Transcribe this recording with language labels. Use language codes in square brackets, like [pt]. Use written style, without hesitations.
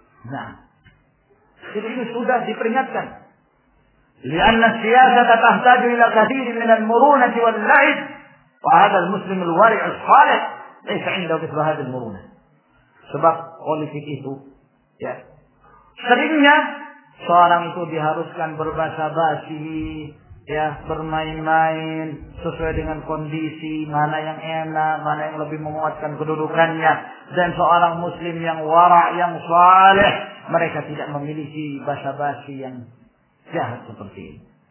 [id] Nah, itu sudah diperingatkan. [ar] لأن السياسة تحتاج إلى كثير من المرونة واللعب وهذا المسلم الورع الصالح ليس عنده مثل هذه المرونة. [id] Sebab politik itu ya seringnya seorang itu diharuskan berbasa-basi ya, bermain-main sesuai dengan kondisi, mana yang enak, mana yang lebih menguatkan kedudukannya. Dan seorang muslim yang wara, yang saleh, mereka tidak memiliki basa-basi yang jahat seperti ini.